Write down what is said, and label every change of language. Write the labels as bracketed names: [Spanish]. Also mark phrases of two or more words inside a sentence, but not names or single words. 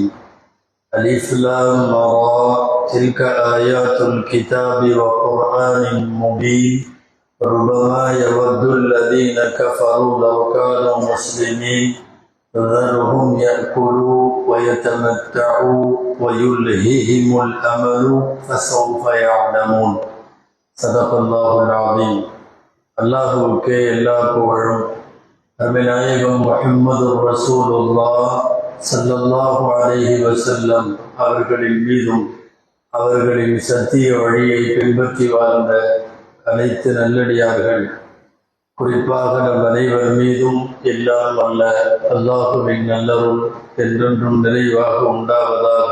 [Arabic] ألف لام را، تلك آيات الكتاب وقرآن مبين، ربما يود الذين كفروا لو كانوا مسلمين ذرهم يأكلوا ويتمتعوا ويلههم الأمل فسوف يعلمون. صدق الله العظيم. [Tamil] அல்லாஹுவுக்கே எல்லா புகழும். நபிநாயகம் முஹம்மது ரசூலுல்லாஹ் ஸல்லல்லாஹு அலைஹி வஸல்லம் அவர்களின் மீதும் அவர்களின் சத்திய வழியை பின்பற்றி வாழ்ந்த அனைத்து நல்லடியார்கள், குறிப்பாக நம் அனைவர் மீதும் எல்லாம் வல்ல அல்லாஹுவின் நல்லருள் என்றென்றும் நிறைவாக உண்டாவதாக.